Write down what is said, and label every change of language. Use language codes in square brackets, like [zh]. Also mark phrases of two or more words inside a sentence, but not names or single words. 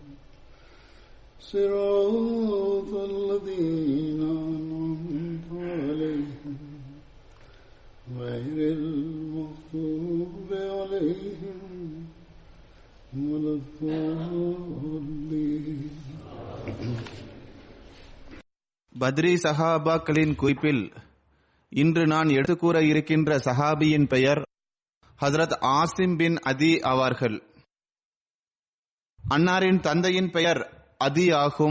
[ar] صراط الذين أنعمت عليهم غير المغضوب عليهم ولا الضالين. [ta] பத்ரி சஹாபாக்களின் குறிப்பில் இன்று நான் எடுத்துக்கூற இருக்கின்ற சஹாபியின் பெயர் ஹஜ்ரத் ஆசிம் பின் அதி ஆவார்கள். அன்னாரின் தந்தையின் பெயர் அதி ஆகும்.